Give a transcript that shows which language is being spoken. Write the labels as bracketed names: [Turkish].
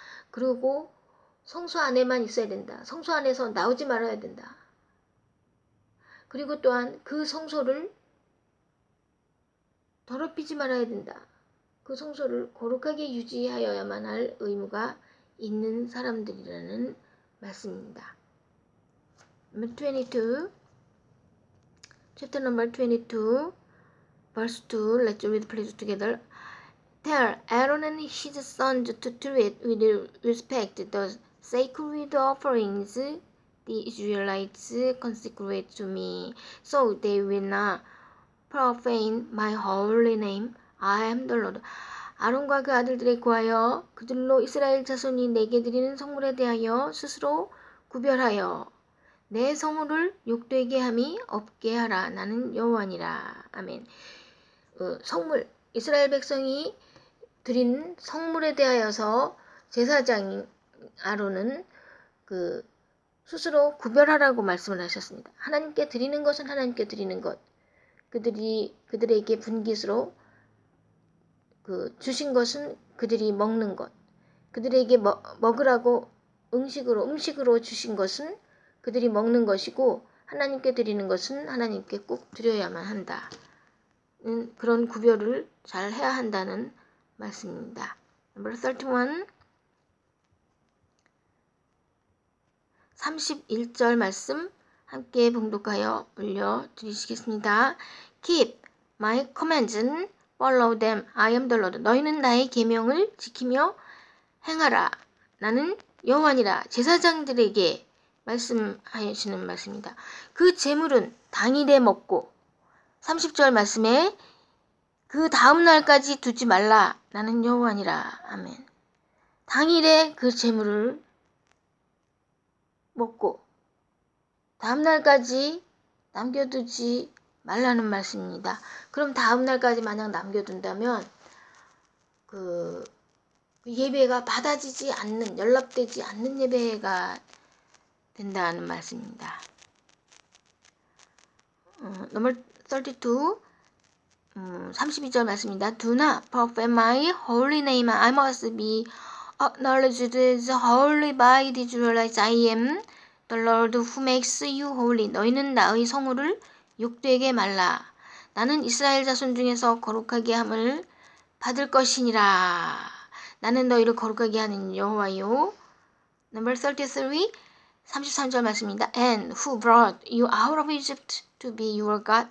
[Korean] 그리고 성소 안에만 있어야 된다. 성소 안에서 나오지 말아야 된다. 그리고 또한 그 성소를 더럽히지 말아야 된다. 그 성소를 거룩하게 유지하여야만 할 의무가 있는 사람들이라는 말씀입니다. [English] Number 22, chapter number 22, verse 2, let's read please together. Tell Aaron and his sons to treat with respect the sacred offerings the Israelites consecrate to me, so they will not profane my holy name. I am the Lord. [Korean] 아론과 그 아들들에 구하여 그들로 이스라엘 자손이 내게 드리는 성물에 대하여 스스로 구별하여 내 성물을 욕되게 함이 없게 하라. 나는 여호와니라. 아멘. 성물, 이스라엘 백성이 드린 성물에 대하여서 제사장 아론은 스스로 구별하라고 말씀을 하셨습니다. 하나님께 드리는 것은 하나님께 드리는 것, 그들에게 분깃으로 주신 것은 그들이 먹는 것, 그들에게 먹으라고 음식으로 주신 것은 그들이 먹는 것이고 하나님께 드리는 것은 하나님께 꼭 드려야만 한다. 그런 구별을 잘 해야 한다는 말씀입니다. [English] Number 31, [Korean] 31절 말씀 함께 봉독하여 올려드리시겠습니다. [English] Keep my commands and follow them. I am the Lord. [Korean] 너희는 나의 계명을 지키며 행하라. 나는 여호와니라. 제사장들에게 말씀하시는 말씀입니다. 그 제물은 당일에 먹고 30절 말씀에 그 다음 날까지 두지 말라. 나는 여호와니라. 아멘. 당일에 그 제물을 먹고 다음 날까지 남겨두지 말라는 말씀입니다. 그럼 다음 날까지 만약 남겨둔다면 그 예배가 받아지지 않는, 연락되지 않는 예배가 된다는 말씀입니다. [English] Number 32, [Korean] 32절 말씀입니다. [English] Do not profane my holy name. I must be acknowledged as holy by the Israelites. I am the Lord who makes you holy. [Korean] 너희는 나의 성물을 욕되게 말라. 나는 이스라엘 자손 중에서 거룩하게 함을 받을 것이니라. 나는 너희를 거룩하게 하는 여호와요. [English] Number 33, [Korean] 33절 말씀입니다. [English] And who brought you out of Egypt to be your God?